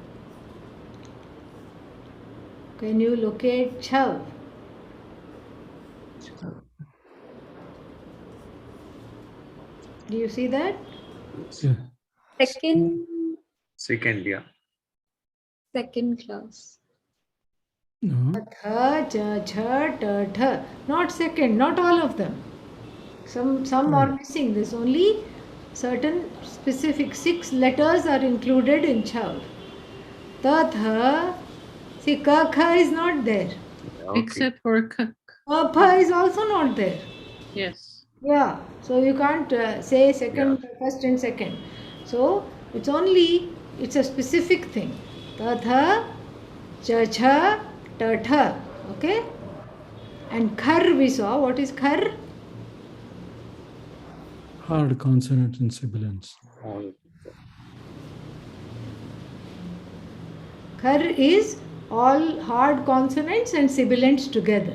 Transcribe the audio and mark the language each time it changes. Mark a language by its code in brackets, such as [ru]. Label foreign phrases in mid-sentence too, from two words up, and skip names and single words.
[en] Can you locate Chav? Do you see that? Yeah. Second, yeah. Second class. No. Tha, cha, cha, ta, tha. Not second, not all of them. Some are missing. There's only certain specific 6 letters are included in Chav. Ta, tha. See, ka, kha is not there. Okay. Except for kak. Pa is also not there. Yes. Yeah, so you can't say second, first and second. So it's a specific thing. Tatha, chacha, tatha. Okay? And khar we saw. What is khar? Hard consonant and sibilants. All Khar is all hard consonants and sibilants together.